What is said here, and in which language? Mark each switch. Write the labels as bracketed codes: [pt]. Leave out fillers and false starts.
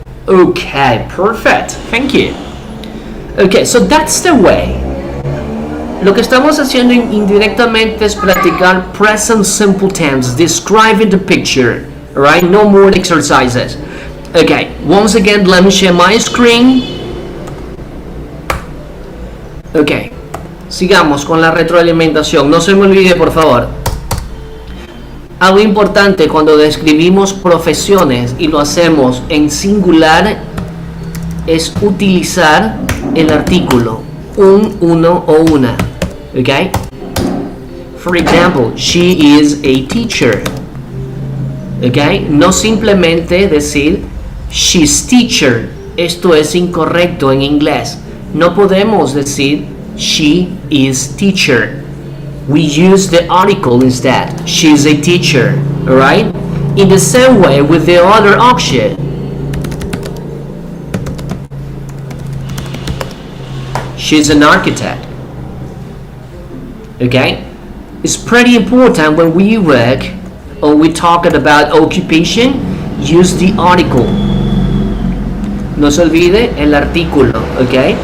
[en] Okay, perfect. Thank you. Okay, so that's the way. [es] Lo que estamos haciendo indirectamente es practicar present simple tense, [en] describing the picture. Alright, no more exercises. Okay, once again, let me share my screen. [es] Ok, sigamos con la retroalimentación. No se me olvide, por favor. Algo importante cuando describimos profesiones y lo hacemos en singular es utilizar el artículo un, uno o una. Ok? [en] For example, she is a teacher. [es] Ok? No simplemente decir [en] she's teacher. [es] Esto es incorrecto en inglés. No podemos decir [en] she is teacher. We use the article instead. She's a teacher. Alright? In the same way with the other option. She's an architect. Okay? It's pretty important when we work or we talk about occupation, use the article. [es] No se olvide el artículo, ¿ok?